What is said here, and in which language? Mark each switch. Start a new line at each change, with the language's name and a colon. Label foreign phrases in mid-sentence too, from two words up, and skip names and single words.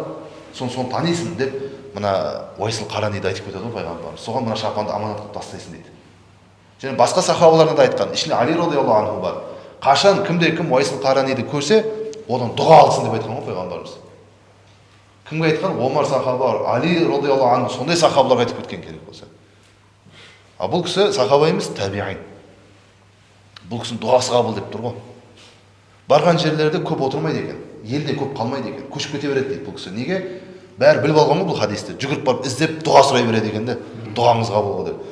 Kazakh: Соны танисың деп, мына Уайсыл Қараниді айтып кетеді ғой пайғамбар. Соған мына шапанды аманат қылып тастайсың дейді. Және басқа сахабаларына да айтқан, ішінде Али
Arabic: رضي الله عنه
Kazakh: бар. Қашан кімде-кім Уайсыл Қараниді көрсе, одан дұға алсын деп айтқан ғой пайғамбарымыз. Кімге айтқан? Омар сахаба, Али
Arabic: رضي الله عنه,
Kazakh: сондай сахабаларға айтып кеткен керек болса. А бұл кісі сахаба емес, табиғин. Бұл кісінің дұғасы қабыл деп тұр ғой. Барған жерлерде көп отырмайды екен, елде көп қалмайды екен, көшіп кете береді дейді бұл кісі. Неге? Бәрі біліп алған ғой бұл хадисті. Жүгіріп барып іздеп дұға сұрай береді екен де, дұғаңыз қабыл болды деп.